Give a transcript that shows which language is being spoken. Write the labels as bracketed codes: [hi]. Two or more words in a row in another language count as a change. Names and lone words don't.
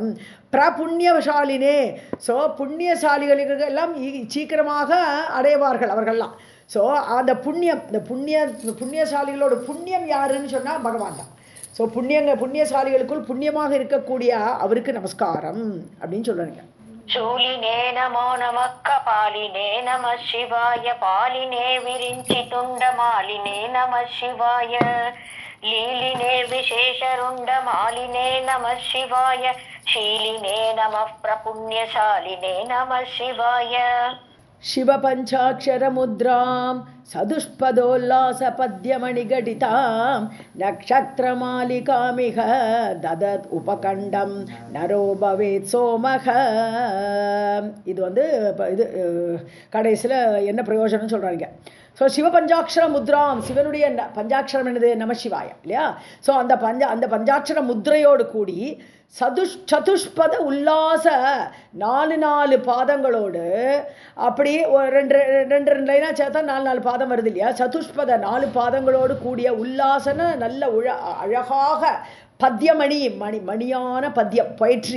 [ta] பிரபுண்ணியசாலினே, ஸோ புண்ணியசாலிகளுக்கு எல்லாம் சீக்கிரமாக அடைவார்கள் அவர்கள்லாம். ஸோ அந்த புண்ணியம், இந்த புண்ணியசாலிகளோட புண்ணியம் யாருன்னு சொன்னால் பகவான் தான். ஸோ புண்ணியசாலிகளுக்குள் புண்ணியமாக இருக்கக்கூடிய அவருக்கு நமஸ்காரம் அப்படின்னு சொல்லுவாங்க. [sa] शूलिने नमो नमः कपालिने नमः शिवाय पालिने विरिञ्चि तुण्डमालिने नमः शिवाय लीलिने विशेषरुण्डमालिने नमः शिवाय शीलिने नमः प्रपुण्यशालिने नमः शिवाय. शिवपञ्चाक्षरमुद्रां सदुष्पदोल्लासपद्यमणिघटितां नक्षत्रमालिकामिह ददत् उपकण्डं नरो भवेत् सोमः. [ta] இது இது கடைசியில் என்ன பிரயோஜனம்னு சொல்கிறாங்க. ஸோ [sa] शिवपञ्चाक्षर मुद्राम्, [ta] சிவனுடைய பஞ்சாட்சரம் என்னது? [sa] नमः शिवाय [ta] இல்லையா? ஸோ அந்த பஞ்சாட்சர முத்திரையோடு கூடி [sa] चतुष्पद उल्लास [ta] 4 பாதங்களோடு, அப்படி ரெண்டு ரெண்டு லைனாக சேர்த்தா 4 பாதம் வருது இல்லையா, சதுஷ்பத 4 பாதங்களோடு கூடிய உல்லாசன நல்ல அழகாக பத்தியமணி மணியான பத்தியம் பொயட்ரி.